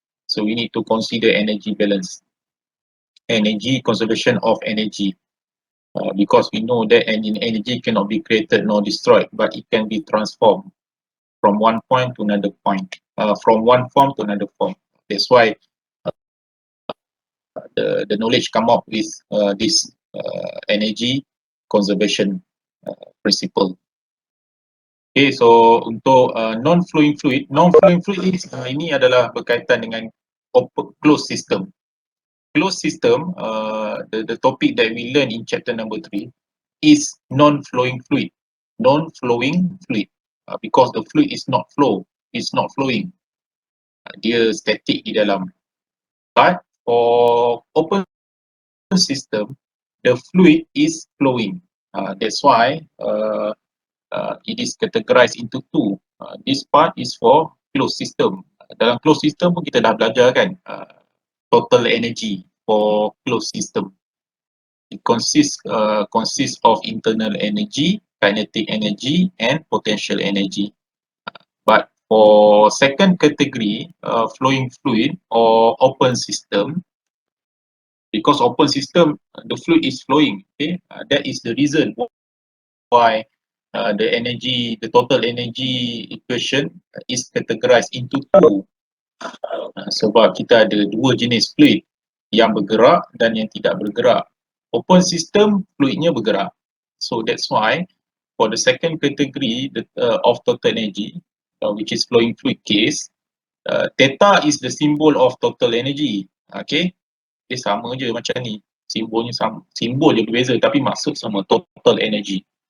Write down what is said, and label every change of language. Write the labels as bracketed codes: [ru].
[en] So we need to consider energy balance, energy conservation of energy, because we know that energy cannot be created nor destroyed, but it can be transformed from one point to another point, from one form to another form. That's why the knowledge come up with this energy conservation principle. [ms] Okay, so untuk non-flowing fluid ini adalah berkaitan dengan closed system. [en] Closed system, the topic that we learn in chapter number 3 is non-flowing fluid. Non-flowing fluid, because the fluid is not flowing. [ms] Dia static di dalam. [en] But for open system, the fluid is flowing. That's why it is categorized into two. This part is for closed system. [ms] Dalam closed system pun kita dah belajar kan, [en] total energy for closed system. It consists of internal energy, kinetic energy, and potential energy. But for second category, flowing fluid or open system, because open system the fluid is flowing, okay, that is the reason why the total energy equation is categorized into two. [ms] Sebab kita ada dua jenis fluid, yang bergerak dan yang tidak bergerak. [en] Open system [ms] fluidnya bergerak, [en] so that's why for the second category of total energy, which is flowing fluid case, theta is the symbol of total energy. [ms] Okay, dia sama je macam ni, simbolnya sama, simbol je berbeza tapi maksud sama, total energy.